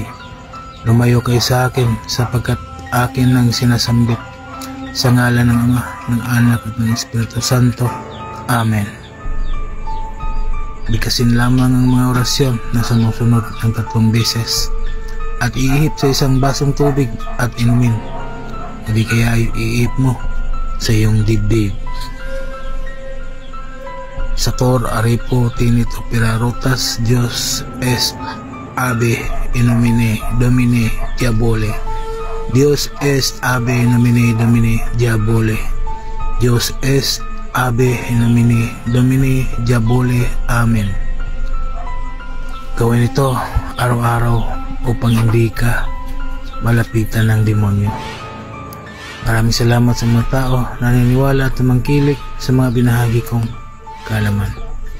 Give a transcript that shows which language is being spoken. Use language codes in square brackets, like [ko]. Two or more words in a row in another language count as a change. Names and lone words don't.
[tl] Lumayo kayo sa akin, sapagkat akin ang sinasambit, sa ngalan ng Ama, ng Anak at ng Espiritu Santo. Amen. Bigkasin lamang ang mga orasyon na sumusunod ng 3 beses at iihip sa isang basong tubig at inumin. Hindi kaya iihip mo sa iyong dibdib. [la] Sator Aripo Tinit Opera Rotas Dios es Ave in nomine Domini Diabole. Dios es Ave in nomine Domini Diabole. Dios es Ave in nomine Domini Diabole. [tl] Amen. Gawin ito araw-araw upang hindi ka malapitan ng demonyo. Maraming salamat sa mga tao na naniniwala at tumangkilik sa mga binahagi kong kaalaman.